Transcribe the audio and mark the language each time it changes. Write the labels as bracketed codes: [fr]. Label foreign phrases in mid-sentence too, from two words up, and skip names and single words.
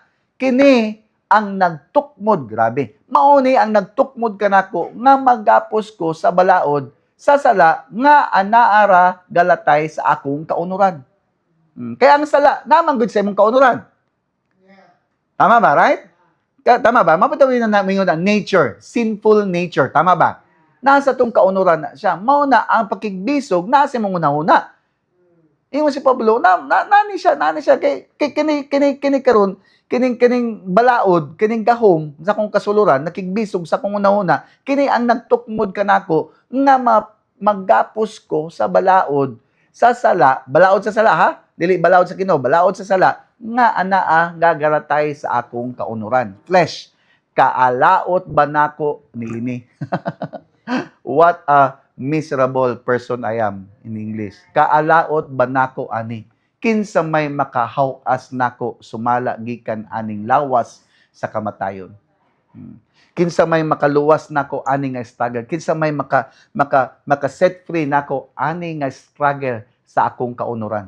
[ceb] Kini ang nagtukmod, grabe. Mauni ang nagtukmod kanako nga magapos ko sa balaod sa sala nga anaara galatay sa akong kaunuran. Kaya ang sala naman gud sa imong kaunuran. Tama ba, [en] right? [ceb] Tama ba? Mapatawin na namin ang nature, [en] sinful nature. [ceb] Tama ba? Nasa tong kaunuran na siya. Mao na ang pakigbisog nasa imong unahuna. Ingon si Pablo, nani siya kay kini karon kining balaod, kining gahom sa kong kasuluran, nakigbisog sa kong una-una, kini ang nagtukmod kanako nga maggapos ko sa balaod sa sala, balaod sa sala ha? Dili balaod sa Ginoo, balaod sa sala nga anaa gagaratay sa akong kaunuran. Flesh, kaalaot ba nako niini? [en] What a miserable person I am in English. [ceb] Kaalaot ba nako ani? Kinsa may makahaw-as nako sumala gikan aning lawas sa kamatayon. Kinsa may makaluwas nako ani nga struggle. Kinsa may maka [en] set free [ceb] nako ani nga struggle sa akong kaunuran.